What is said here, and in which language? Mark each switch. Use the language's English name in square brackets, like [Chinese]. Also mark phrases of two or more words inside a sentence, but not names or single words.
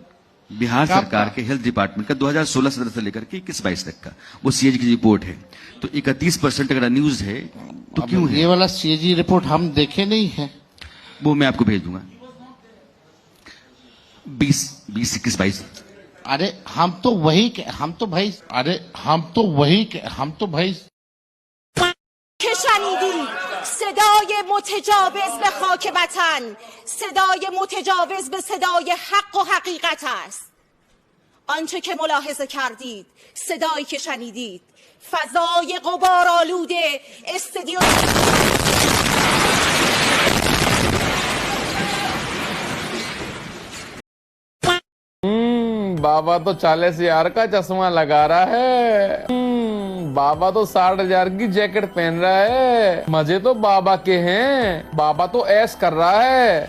[Hindi] बिहार सरकार के [English] health department [Hindi] का 2016-17 से लेकर के 21-22 तक का, वो सीएजी की रिपोर्ट है। तो 31% अगर अनयूज्ड है तो क्यों है? ये वाला [English] CAG report [Hindi] हम देखे नहीं है, वो मैं आपको भेज दूंगा। 20, 21, 22। अरे हम तो भाई [Persian] که شنیدی صدای متجاوز به خاک وطن، صدای متجاوز به صدای حق و حقیقت است. آنچه که ملاحظه کردید، صدایی که شنیدید، فضای غبارآلود استودیو [Hindi] बाबा तो 40,000 का चश्मा लगा रहा है। बाबा तो 60,000 की जैकेट पहन रहा है। मजे तो बाबा के हैं। बाबा तो ऐश कर रहा है।